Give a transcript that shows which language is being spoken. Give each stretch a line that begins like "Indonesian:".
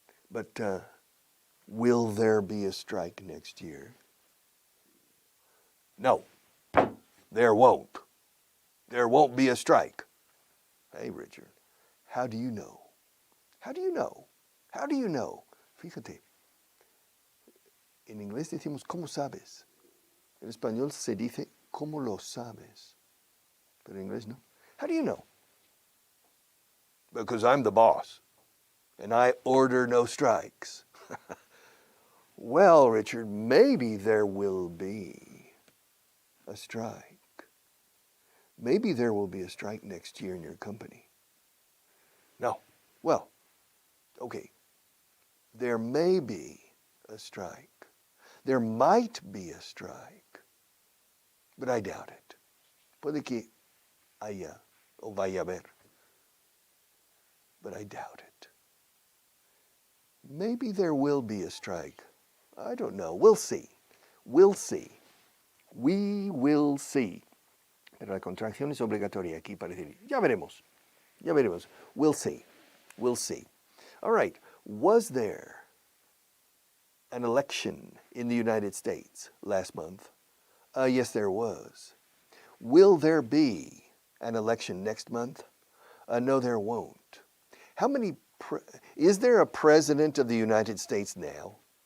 English: But will there be a strike next year? No, there won't. There won't be a strike. Hey, Richard, how do you know? How do you know? How do you know?
Spanish: Fíjate, en inglés decimos, ¿cómo sabes? En español se dice, ¿cómo lo sabes? Pero en inglés no.
English: How do you know? Because I'm the boss, and I order no strikes. Well, Richard, maybe there will be a strike. Maybe there will be a strike next year in your company. No. Well, okay. There may be a strike. There might be a strike, but I doubt it.
Spanish: Puede que haya o vaya a haber,
English: but I doubt it. Maybe there will be a strike. I don't know. We'll see. We'll see. We will see.
Spanish: Pero la contracción es obligatoria aquí para decir, ya veremos. Ya veremos.
English: We'll see. We'll see. All right. Was there an election in the United States last month? Yes, there was. Will there be an election next month? No, there won't. Is there a president of the United States now?